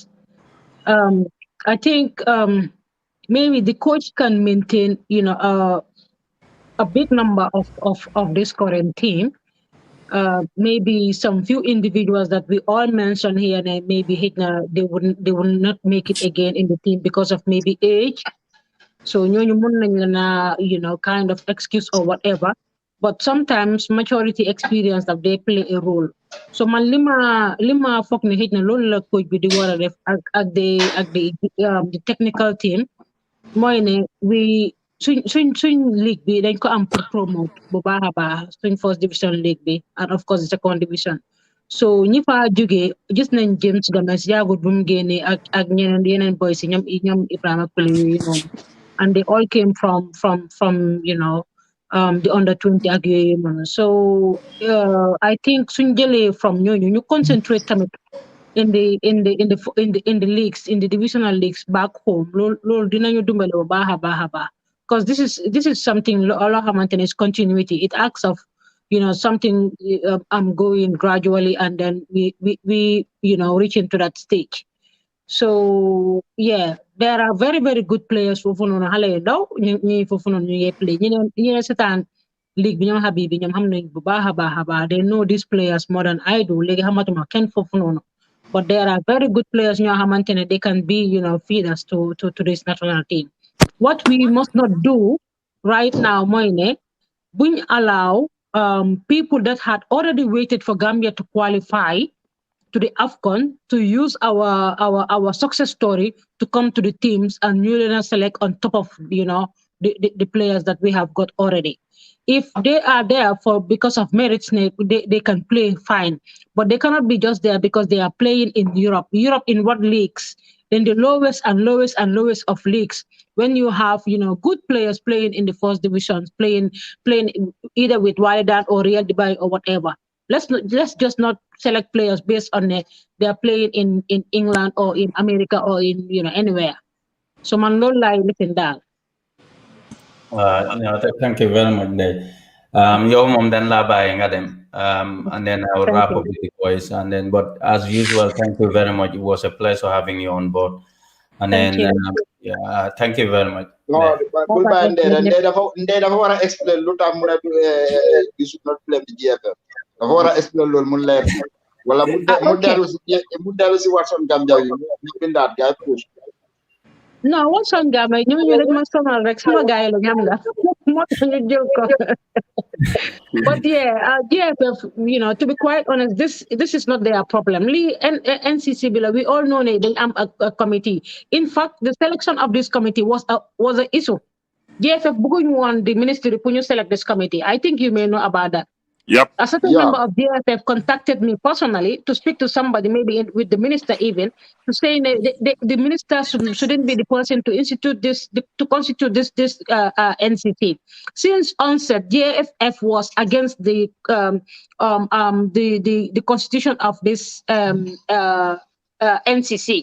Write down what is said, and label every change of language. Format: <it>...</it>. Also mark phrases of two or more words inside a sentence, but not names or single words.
<en>Um, I think maybe the coach can maintain, a big number of this current team. Maybe some few individuals that we all mentioned here, and maybe they will not make it again in the team because of maybe age.</en> <wo>So ñooñu mun nañ la na,</wo> <en>kind of excuse or whatever. But sometimes maturity experience that they play a role.</en> <wo>So man lima foog ne xëj na loolu la coach bi di war a def ak</wo> <en>the technical team</en> <wo>mooy ne suñ league bi dañ ko am pour promote bu baax a baax suñ</wo> <en>first division league</en> <wo>bi,</wo> <en>and of course the second division.</en> <wo>So ñi fa jógee gis nañ James Gomez yaagut bu mu génnee ak ñeneen yeneen boys yi ñoom Ibrahima Kuli yooyu noonu,</wo> <en>and they all came from the under 20</en> <wo>ak yooyu noonu.</wo> <en>So I think</en> <wo>suñ jëlee</wo> <en>from</en> <wo>ñooñu ñu</wo> <en>concentrate tamit in the leagues, in the divisional leagues back home.</en> <wo>Lol dinañu dimbale bu baax a baax a baax,</wo> <en>because this is something</en> <wo>loo xamante ne</wo> <en>is continuity. It acts of something I'm going gradually, and then we reach into that stage. So yeah, there are very very good players</en> <wo>foofu noonu xale yu ndaw ñi foofu noonu ñu ngi play ñi seetaan league bi ñoom Habib bi ñoom xam nañ bu baax a baax a baax.</wo> <en>They know these players more than I do.</en> <wo>Léegi xamatuma kenn foofu noonu.</wo> <en>But there are very good players</en> <wo>ñoo xamante ne</wo> <en>they can be feeders to this national team. What we must not do right now</en> <wo>mooy ne buñ</wo> <en>allow people that had already waited for Gambia to qualify to the AFCON to use our success story to come to the teams and you select on top of the players that we have got already. If they are there for because of merits, they can play fine, but they cannot be just there because they are playing in Europe. Europe in what leagues? In the lowest and lowest and lowest of leagues. When you have good players playing in the first divisions, playing either with Wydad or Real Dubai or whatever. Let's just not select players based on they are playing in England or in America or in anywhere.</en> <wo>So man loolu laay lifin daal.</wo> <en>Thank you very much, Day.</en> <wo>Yow moom dañ laa bàyyi nga dem.</wo> <en>And then I will Thank wrap you. up with the boys. And then, but as usual, thank you very much. It was a pleasure having you on board. And Thank then, you. thank you very much. No,</en> <wo>bul bàyyi Ndeye dafa war a explain lu tax mu ne</wo> <en>you should not blame the GFF.</en> <wo>Dafa war a explain loolu mu leer wala mu dellu si Watson Gambia yi mu bindaat gaay push. No, Watson Gambia ñooñu rek ma sonal rek sama gars yi la ñam nga moo tax ñu jël ko.</wo> <en>But yeah, GFF, to be quite honest, this is not their problem. NCC below, we all know they am a committee. In fact, the selection of this committee was an issue. GFF</en> <wo>bëgguñu woon</wo> <en>the ministry</en> <wo>pour ñu</wo> <en>select this committee. I think you may know about that. Yep. A certain member of GFF contacted me personally to speak to somebody, maybe with the minister even, to say the minister shouldn't be the person to institute to constitute this NCT. Since onset, GFF was against the constitution of this NCC.</en>